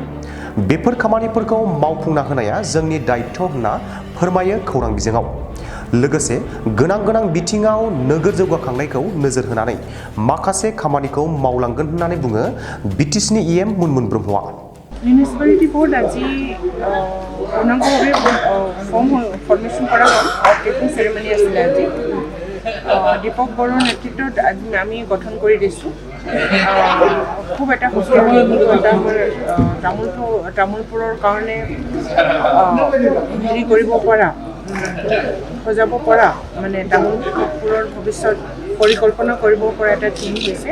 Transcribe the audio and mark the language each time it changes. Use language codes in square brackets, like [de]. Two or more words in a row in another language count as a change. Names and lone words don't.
[brx] बेफोर खामानिफोरखौ मावफुंना होनाया जोंनि दायित्व होनना फोरमायो खौरां बिजोङाव। लोगोसे गोनां बिथिङाव नोगोर जौगाखांनायखौ नोजोर होनानै माखासे खामानिखौ मावलांगोन होननानै बुङो BTCनि EM मुनमुन ब्रह्मआ। [en] municipality board [as] আজি পূৰ্ণাংগভাৱে ফৰ্মেশ্যন কৰা হ'ল। [en] taking ceremony [as] আছিলে আজি। দীপক বড়োৰ নেতৃত্বত আমি গঠন কৰি দিছোঁ। খুব এটা শক্তিশালী তামোলপুৰৰ কাৰণে হেৰি কৰিব পৰা, সজাব পৰা, মানে তামোলপুৰৰ ভৱিষ্যত পৰিকল্পনা কৰিব পৰা এটা টিম হৈছে।